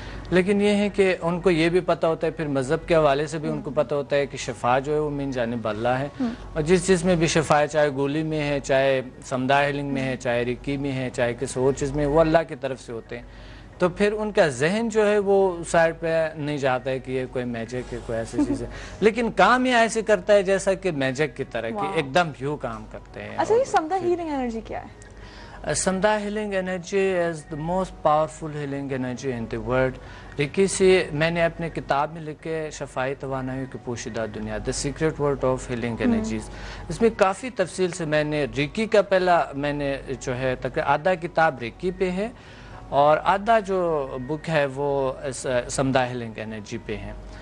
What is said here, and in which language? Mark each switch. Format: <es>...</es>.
<ur>لیکن یہ ہے کہ ان کو یہ بھی پتہ ہوتا ہے, پھر مذہب کے حوالے سے بھی ان کو پتہ ہوتا ہے کہ شفا جو ہے وہ من جانب اللہ ہے, اور جس چیز میں بھی شفا ہے, چاہے گولی میں ہے, چاہے سمدھا ہیلنگ میں ہے, چاہے ریکی میں ہے, چاہے کسی اور چیز میں, وہ اللہ کی طرف سے ہوتے ہیں. تو پھر ان کا ذہن جو ہے وہ سائڈ پہ نہیں جاتا ہے کہ یہ کوئی میجک ہے, کوئی ایسی چیز ہے, لیکن کام یہ ایسے کرتا ہے جیسا کہ میجک کی طرح کہ ایک دم یوں کام کرتے ہیں. اچھا یہ سمدھا ہیلنگ انرجی کیا ہے؟</ur> <en>Samdha healing energy is the most powerful healing energy in the world.</en> <ur>ریکی سے میں نے اپنے کتاب میں لکھے شفائی توانائیوں کی پوشیدہ دنیا,</ur> <en>The Secret World of Healing Energies.</en> <ur>اس میں کافی تفصیل سے میں نے ریکی کا پہلا میں نے جو ہے آدھا کتاب ریکی پہ ہے اور آدھا جو بک ہے وہ سمدھا ہیلنگ انرجی پہ ہے.</ur>